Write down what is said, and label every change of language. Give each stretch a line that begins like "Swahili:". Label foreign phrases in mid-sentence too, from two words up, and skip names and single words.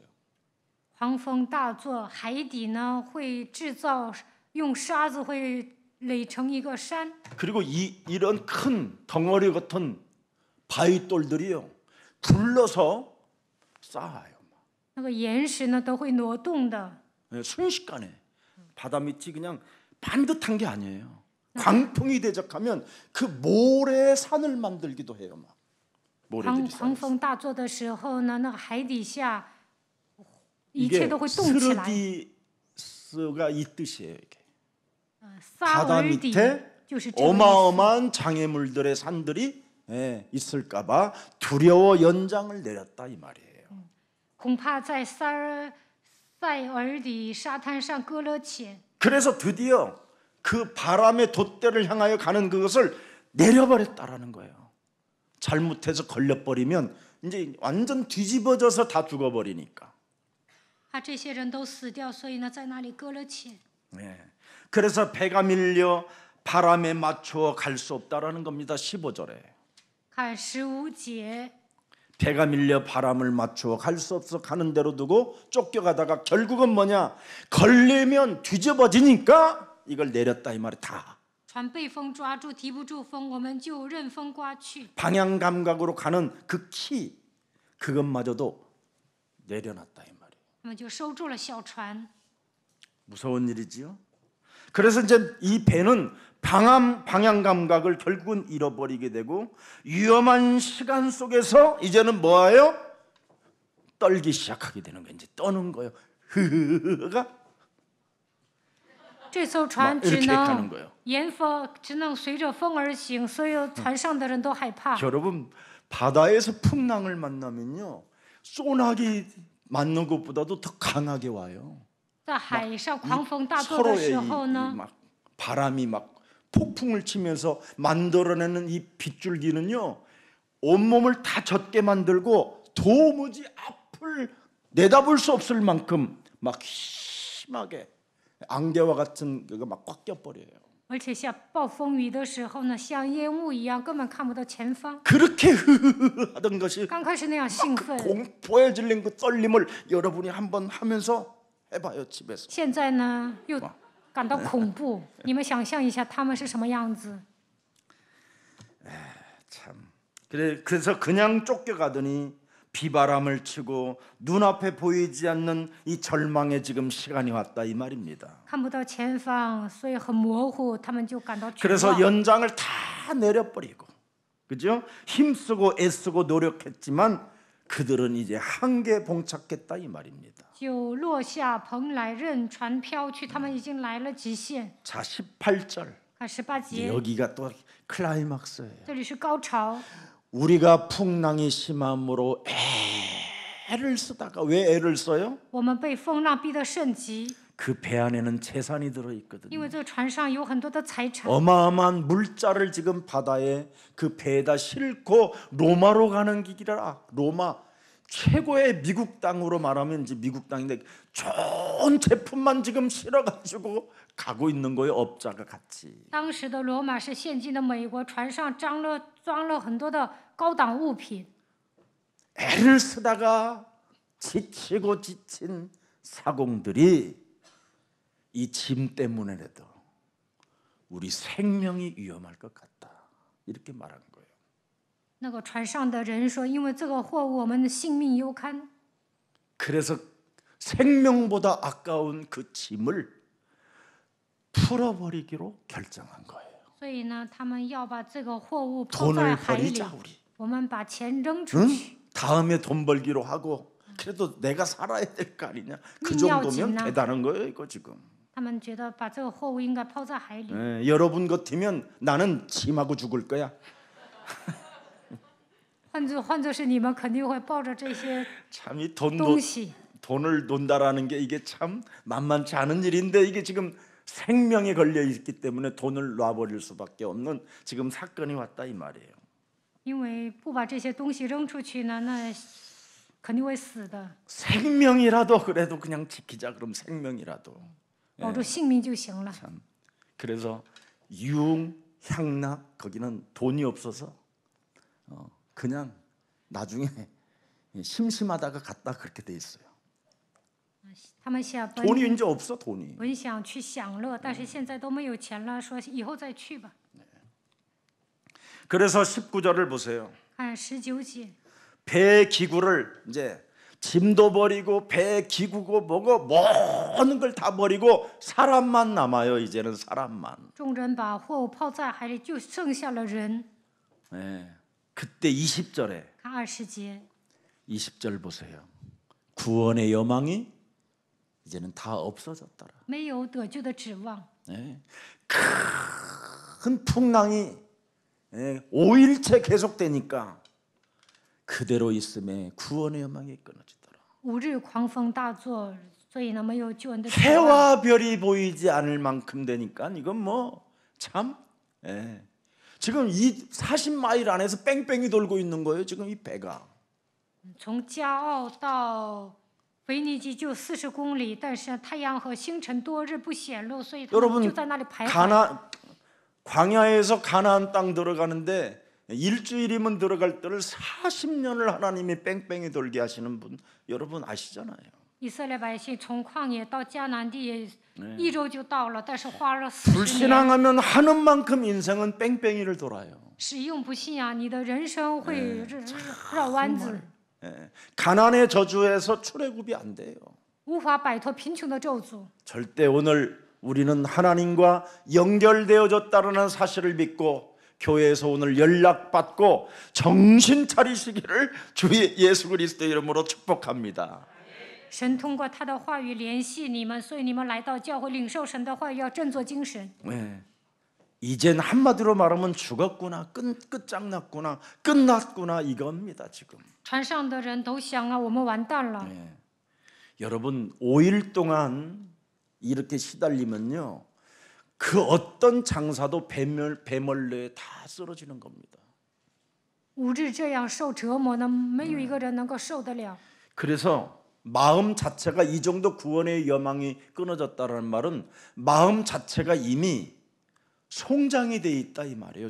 Chinese: 狂风大作，海底呢会制造用沙子会垒成一个山，
Korean: 그리고 이런 큰 덩어리 같은 바위돌들이요 굴러서 쌓아요.
Chinese: 那个岩石呢都会挪动的。
Korean: 순식간에 바다 밑이 그냥 반듯한 게 아니에요. 광풍이 대적하면 그 모래 산을 만들기도 해요. 막 모래들이
Chinese: 狂
Korean: 쌓여서.
Chinese: 风大作的时候呢，那个海底下一
Korean: 이게
Chinese: 切都会动起来。
Korean: 스르디스가 이 뜻이에요. 이게.
Chinese: 撒
Korean: 바다
Chinese: 尔底
Korean: 밑에
Chinese: 就是这个意思。
Korean: 어마어마한 장애물들의 산들이 있을까봐 두려워 연장을 내렸다 이 말이에요.
Chinese: 恐怕在塞尔底沙滩上搁了浅，
Korean: 그래서 드디어 그 바람의 돛대를 향하여 가는 그것을 내려버렸다라는 거예요. 잘못해서 걸려버리면 이제 완전 뒤집어져서 다 죽어버리니까.
Chinese: 怕这些人都死掉，所以呢在那里搁了浅。
Korean: 그래서 배가 밀려 바람에 맞추어 갈 수 없다라는 겁니다. 15절에.
Chinese: 看15节，
Korean: 배가 밀려 바람을 맞추어 갈 수 없어 가는 대로 두고 쫓겨가다가 결국은 뭐냐? 걸리면 뒤집어지니까 이걸 내렸다 이 말이 다.
Chinese: 船被风抓住，提不住风，我们就任风刮去。
Korean: 방향 감각으로 가는 그 키 그것마저도 내려놨다 이 말이에요.
Chinese: 他们就收住了小船。
Korean: 무서운 일이지요. 그래서 이제 이 배는 방향 감각을 결국은 잃어버리게 되고 위험한 시간 속에서 이제는 뭐예요? 떨기 시작하게 되는 거예요. 이제 떠는 거예요. 흐흐가
Chinese: 这艘船
Korean: 이렇게 가는 거예요.
Chinese: 沿风，只能随着风而行，所有船上的人都害怕。
Korean: 여러분 바다에서 풍랑을 만나면요 소나기 맞는 것보다도 더 강하게 와요.
Chinese: 在海上狂风大作的
Korean: 서로의
Chinese: 时候呢，
Korean: 막 바람이 막 폭풍을 치면서 만들어내는 이 빗줄기는요 온몸을 다 젖게 만들고 도무지 앞을 내다볼 수 없을 만큼 막 심하게 안개와 같은 그거 막 꽉 껴버려요.
Chinese: 而且像暴风雨的时候呢，像烟雾一样，根本看不到前方。
Korean: 그렇게 하던 것이
Chinese: 刚开始那样兴奋，
Korean: 공포에 질린 그 떨림을 여러분이 한번 하면서 해봐요 집에서.
Chinese: 现在呢又感到恐怖。你们想象一下他们是什么样子？
Korean: 참. 그래서 그냥 쫓겨가더니 비바람을 치고 눈앞에 보이지 않는 이 절망의 지금 시간이 왔다 이 말입니다.
Chinese: 看不到前方，所以很模糊，他们就感到绝
Korean: 그래서
Chinese: 望。
Korean: 연장을 다 내려버리고, 그죠? 힘쓰고 애쓰고 노력했지만 그들은 이제 한계에 봉착했다 이 말입니다.
Chinese: 就落下蓬来，任船飘去，他们已经来了极限。
Korean: 자, 18절
Chinese: 看18节，
Korean: 여기가 또 클라이막스예요.
Chinese: 这里是高潮。
Korean: 우리가 풍랑이 심함으로 애를 쓰다가 왜 애를 써요?
Chinese: 我们被风浪逼得甚急，
Korean: 그 배 안에는 재산이
Chinese: 因
Korean: 들어있거든요.
Chinese: 为这个船上有很多的财产，
Korean: 어마어마한 물자를 지금 바다에 그 배에다 싣고 로마로 가는 길이라. 로마 최고의 미국 땅으로 말하면 이제 미국 땅인데 좋은 제품만 지금 실어가지고 가고 있는 거예요. 업자가 같이.
Chinese: 当时的罗马是现今的美国，船上装了很多的高档物品。
Korean: 애를 쓰다가 지치고 지친 사공들이 이 짐 때문에라도 우리 생명이 위험할 것 같다. 이렇게 말한 거예요.
Chinese: 那个船上的人说：“因为这个货物，我们的性命攸堪。
Korean: 그래서 생명보다 아까운 그 짐을 풀어버리기로 결정한 거예요.
Chinese: 所以呢，他们要把这个货物抛
Korean: 돈을
Chinese: 在海里，
Korean: 버리자 우리.
Chinese: 我们把钱扔出去。
Korean: 다음에 돈 벌기로 하고 그래도 내가 살아야 될 거 아니냐. 그 민야오지 정도면 나. 대단한 거예요, 이거 지금.
Chinese: 他们觉得把这个货物应该抛在海里。
Korean: 여러분 같으면 나는 짐하고 죽을 거야.
Chinese: 换作是你们，肯定会抱着这些
Korean: 참 이
Chinese: 东西。
Korean: 돈을 논다라는 게 이게 참 만만치 않은 일인데 이게 지금 생명에 걸려 있기 때문에 돈을 놔버릴 수밖에 없는 지금 사건이 왔다 이 말이에요.
Chinese: 因为不把这些东西扔出去呢，那肯定会死的。
Korean: 생명이라도 그래도 그냥 지키자. 그럼 생명이라도.
Chinese: 保住性命就行了。
Korean: 참. 그래서 유흥, 향락 거기는 돈이 없어서 그냥 나중에 심심하다가 갔다 그렇게 돼 있어요.
Chinese: 他们想
Korean: 돈이 이제 없어 돈이.
Chinese: 本想去享乐，但是现在都没有钱了，说以后再去吧。
Korean: 그래서 19절을 보세요.
Chinese: 看19节，
Korean: 배 기구를 이제 짐도 버리고 배 기구고 뭐고 모든 걸 다 버리고 사람만 남아요. 이제는 사람만.
Chinese: 众人把货物抛在海里，就剩下了人。
Korean: 네. 그때 20절에
Chinese: 看20节，
Korean: 20절 보세요. 구원의 여망이 이제는 다 없어졌더라.
Chinese: 没有得救的指望。
Korean: 네. 큰 풍랑이 5일째 계속되니까 그대로 있음에 구원의 여망이 끊어지더라.
Chinese: 5 日狂风大作，所以呢，没有救恩的指望。
Korean: 해와 별이 보이지 않을 만큼 되니까 이건 뭐 참 지금 이 40마일 안에서 뺑뺑이 돌고 있는 거예요. 지금 이 배가.
Chinese: 从加奥到腓尼基就40公里，但是太阳和星辰多日不显露，所以他们
Korean: 여러분
Chinese: 就在那里徘徊。
Korean: 광야에서 가나안 땅 들어가는데 일주일이면 들어갈 때를 40년을 하나님이 뺑뺑이 돌게 하시는 분 여러분 아시잖아요.
Chinese: 以色列百姓从旷野到迦南地1周就到了，但是花了40年。
Korean: 불신앙하면 하는 만큼 인생은 뺑뺑이를 돌아요.
Chinese: 使用不信仰，你的人生会绕弯子，
Korean: 가난의 저주에서 출애굽이 안 돼요.
Chinese: 无法摆脱贫穷的咒诅。
Korean: 절대 오늘 우리는 하나님과 연결되어졌다는 사실을 믿고 교회에서 오늘 연락받고 정신 차리시기를 주 예수 그리스도의 이름으로 축복합니다.
Chinese: 神通过他的话语联系你们，所以你们来到教会领受神的话语，要振作精神。
Korean: 네. 이젠 한마디로 말하면 죽었구나, 끝장났구나, 끝났구나 이겁니다 지금.
Chinese: 船上的人都想啊，我们完蛋了。
Korean: 네. 여러분 5일 동안 이렇게 시달리면요, 그 어떤 장사도 배멀레에 다 쓰러지는 겁니다.
Chinese: 5 日这样受折磨呢，没有一个人能够受得了。
Korean: 그래서 마음 자체가 이 정도 구원의 여망이 끊어졌다는 말은 마음 자체가 이미 송장이 돼 있다 이 말이에요.